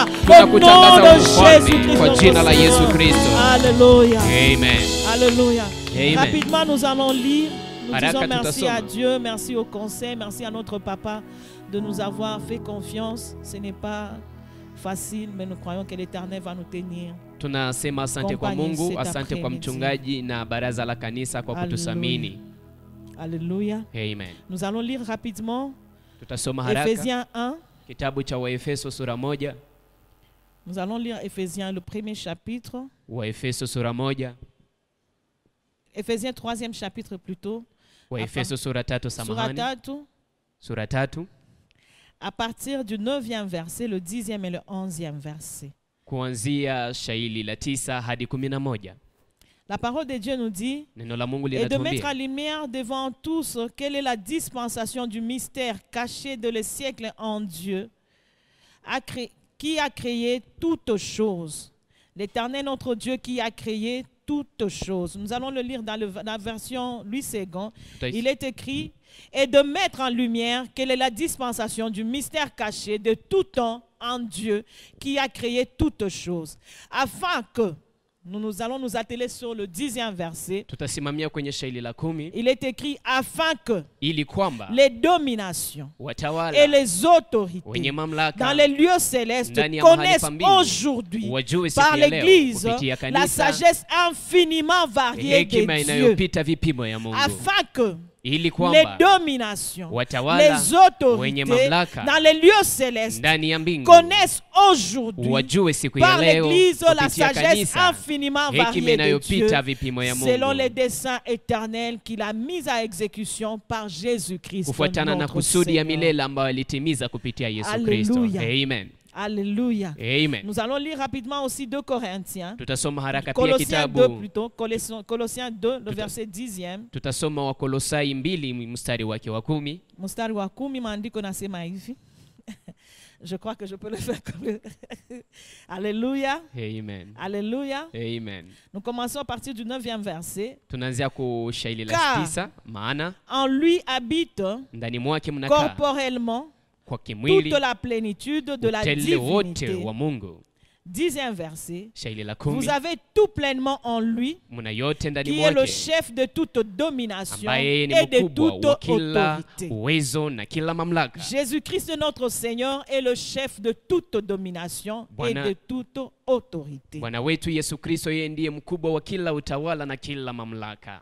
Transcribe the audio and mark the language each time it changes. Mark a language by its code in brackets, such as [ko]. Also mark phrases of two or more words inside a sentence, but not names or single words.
[fr] Au nom de Jésus-Christ. Alléluia. Amen. Alléluia. Amen. Rapidement, nous allons lire. Nous disons merci à Dieu, merci au conseil, merci à notre papa de nous avoir fait confiance. Ce n'est pas facile, mais nous croyons que l'Éternel va nous tenir. [sw] Tunasema asante kwa Mungu, asante kwa mchungaji na baraza la kanisa kwa kutusamini. [fr] Alléluia. Amen. Nous allons lire rapidement Ephésiens 1. [sw] Kitabu cha Waefeso sura 1. [fr] Nous allons lire Ephésiens, le premier chapitre. [sw] Waefeso sura 1. [fr] Ephésiens 3e chapitre plutôt. [sw] Waefeso sura 3 samahani. Sura 3. [fr] À partir du 9e verset, le 10e et le 11e verset. [sw] Kuanzia shairi la 9 hadi 11. [fr] La parole de Dieu nous dit, [sw] Neno la Mungu [fr] et de [sw] linatuambia, [fr] mettre en lumière devant tous quelle est la dispensation du mystère caché de les siècles en Dieu, qui a créé toutes choses. L'Éternel notre Dieu qui a créé toutes choses. Nous allons le lire dans la version Louis II. Il est écrit, et de mettre en lumière quelle est la dispensation du mystère caché de tout temps en Dieu qui a créé toutes choses, afin que nous allons nous atteler sur le 10e verset. [sw] Tutasimamia kwenye shairi la 10. [fr] Il est écrit afin que [sw] ili kwamba [fr] les dominations [sw] watawala [fr] et les autorités [sw] wenye mamlaka [fr] dans les lieux célestes [sw] ndani ya [fr] connaissent [sw] mahali pa mbingu [fr] aujourd'hui [sw] wajue siku [fr] par [sw] ya leo [fr] l'Église [sw] kupitia [fr] la [sw] kanisa [fr] sagesse infiniment variée de [sw] hekima [fr] Dieu, [sw] inayopita vipimo ya Mungu [fr] afin que [sw] ili [fr] les [sw] kwamba [fr] dominations, [sw] watawala [fr] les [sw] wenye [fr] autorités [sw] mamlaka [fr] dans les lieux célestes [sw] ndani ya mbingu [fr] connaissent aujourd'hui [sw] wajue siku ya [fr] par [sw] leo [fr] l'Église la [sw] kupitia [fr] sagesse [sw] kanisa [fr] infiniment [sw] hekima [fr] variée de Dieu, [sw] inayopita vipimo ya Mungu [fr] selon les desseins éternels qu'il a mis à exécution par Jésus-Christ [sw] kufuatana na [fr] notre [sw] kusudi ya [fr] Seigneur. [sw] milele ambayo alitimiza kupitia Yesu Kristo. [fr] Alléluia. Amen. Alléluia. Amen. Nous allons lire rapidement aussi 2 Corinthiens. [sw] Tutasoma haraka pia [fr] Colossiens 2 [sw] kitabu. [fr] plutôt. Colossiens 2, le verset 10e. [sw] Tutasoma Wakolosai 2 mstari wake wa 10. Mstari wa 10 maandiko nasema hivi. [fr] Je crois que je peux le faire comme... Alléluia. Amen. Alléluia. Amen. Nous commençons à partir du 9e verset. [sw] Tunaanzia ku shairi la 9, maana [fr] en lui habite [sw] ndani mwake mnakaa [fr] corporellement [sw] kwa kimwili [fr] toute la plénitude de la [sw] utele wote [fr] divinité. [sw] wa Mungu. [fr] 10e verset. [sw] Shairi la [fr] Vous [sw] 10, [fr] avez tout pleinement en lui, [sw] muna yote ndani [fr] qui est le [sw] mwake [fr] chef de toute domination [sw] ambaye ni [fr] et de [sw] mkubwa [fr] toute [sw] wa kila [fr] autorité. [sw] uwezo na kila mamlaka. [fr] Jésus-Christ notre Seigneur est le chef de toute domination [sw] Bwana- [fr] et de toute autorité. [sw] Bwana wetu Yesu Kristo yeye ndiye mkubwa wa kila utawala na kila mamlaka.